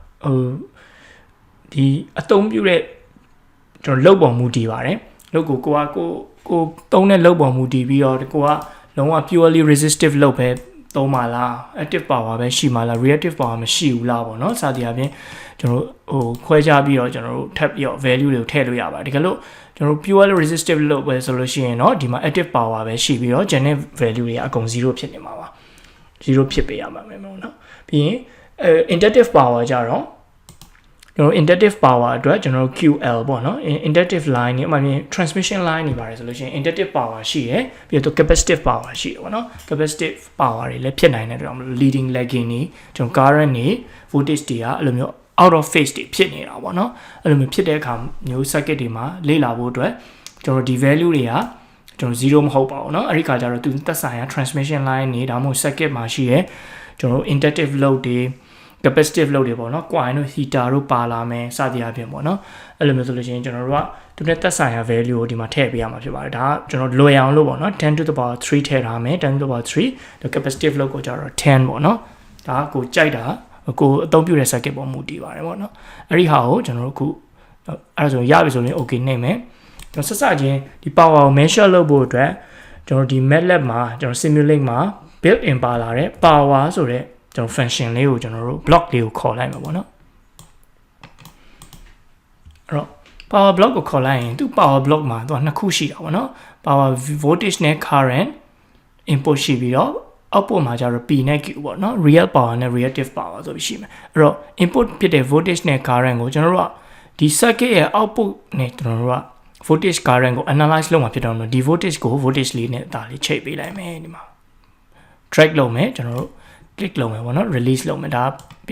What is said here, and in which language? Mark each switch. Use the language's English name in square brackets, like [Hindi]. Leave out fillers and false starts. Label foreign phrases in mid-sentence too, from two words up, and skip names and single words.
[Burmese] ဒီအသုံးပြုတဲ့ကျွန်တော်လုပ်ပုံမူတည်ပါတယ်လုပ်ကိုသုံးတဲ့လုပ်ပုံမူတည်ပြီးတော့ကိုကလုံးဝ [English] purely resistive [Burmese] လုပ်ပဲသုံးပါလား [English] active power [Burmese] ပဲရှိမှာလား [English] reactive power [Burmese] မရှိဘူးလားပေါ့နော်စသည်အပြင်ကျွန်တော်ခွဲခြားပြီးတော့ကျွန်တော်တို့ထပ်ပြီးတော့ value တွေကိုထည့်လို့ရပါတယ်ဒီကလို့ကျွန်တော် [English] purely resistive [Burmese] လုပ်ပဲဆိုလို့ရှိရင်တော့ဒီမှာ [English] active power [Burmese] ပဲရှိပြီးတော့ [English] general value [Burmese] တွေအကုန်0ဖြစ်နေမှာပါ0ဖြစ်ပေးရမှာမယ်ပေါ့နော်ပြီးရင် [English] inductive power [Burmese] ကြတော့ကျွန်တော် [English] inductive power [Burmese] အတွက်ကျွန်တော် QL ပေါ့နော် [English] inductive line [Burmese] နေအမှန် [English] transmission line [Burmese] နေပါတယ်ဆိုလို့ရှိရင် [English] inductive power [Burmese] ရှိရယ်ပြီးတော့ [English] capacitive power [Burmese] ရှိရယ်ပေါ့နော် [English] capacitive power [Burmese] တွေလည်းဖြစ်နိုင်တဲ့အတွက် [English] leading lagging [Burmese] နေကျွန် တော် current နေ voltage တွေကအဲ့လိုမျိုး [English] out of phase [Burmese] တွေဖြစ်နေတာပေါ့နော်အဲ့လိုမျိုးဖြစ်တဲ့အခါမျိုး circuit တွေမှာလေ့လာဖို့အတွက်ကျွန်တော်ဒီ value တွေကကျွန်တော်0မဟုတ်ပါဘူးเนาะအဲ့ဒီခါကျတော့သူသက်ဆိုင်ရာ [English] transmission line [Burmese] နေ ဒါမှမဟုတ် circuit မှာရှိရယ်ကျွန်တော် [English] inductive load [Burmese] တွေ [English] capacitive load [Burmese] တွေပေါ့เนาะ coil တို့ heater တို့ပါလာမယ်စသည်အပြင်ပေါ့เนาะအဲ့လိုမျိုးဆိုလို့ရှိရင်ကျွန်တော်တို့ကသူ နဲ့သက်ဆိုင်ရာ value ကိုဒီမှာထည့်ပေးရမှာဖြစ်ပါတယ်ဒါကကျွန်တော်လွယ်အောင်လို့ပေါ့เนาะ [English] 10 to the power 3 [Burmese] ထည့်ထားမယ် [English] 10 to the power 3 the capacitive load [Burmese] ကိုကျတော့10ပေါ့เนาะဒါကကိုကြိုက်တာကိုအသုံးပြုတဲ့ circuit ပေါ်မူတည်ပါတယ်ပေါ့เนาะအဲ့ဒီဟာကိုကျွန်တော်တို့အခုအဲ့ဒါဆိုရပြီဆိုရင် okay နှိမ့်မယ်ကျွန်တော်ဆက်စချင်းဒီ power ကို measure လုပ်ဖို့အတွက်ကျွန်တော်ဒီ MATLAB မှာကျွန်တော် simulink မှာ [English] built in [Burmese] ပါလာတဲ့ power ဆိုတဲ့ကျွန်တော် function လေးကိုကျွန်တော်တို့ block လေးကိုခေါ်လိုက်မှာပေါ့နော် အဲ့တော့ [English] power block [Burmese] ကိုခေါ်လိုက်ရင်သူ [English] power block [Burmese] မှာသူကနှစ်ခုရှိတာပေါ့နော် [English] power voltage [Burmese] နဲ့ [English] current input [Burmese] ရှိပြီးတော့ output မှာကျတော့ P နဲ့ Q ပေါ့နော် [English] real power [Burmese] နဲ့ [English] reactive power [Burmese] ဆိုပြီးရှိမယ်အဲ့တော့ input ဖြစ်တဲ့ voltage နဲ့ current ကိုကျွန်တော်တို့ကဒီ circuit ရဲ့ output နဲ့ကျွန်တော်တို့က [English] voltage current [Burmese] ကို analyze လုပ်မှာဖြစ်တော့ဒီ voltage ကို voltage လေးနဲ့ဒါလေးချိန်ပေးလိုက်မယ်ဒီမှာ drag လုပ်မယ်ကျွန်တော်တို့ click လုပ်မယ်ပေါ့နော် release လုပ်မယ်ဒါပြီး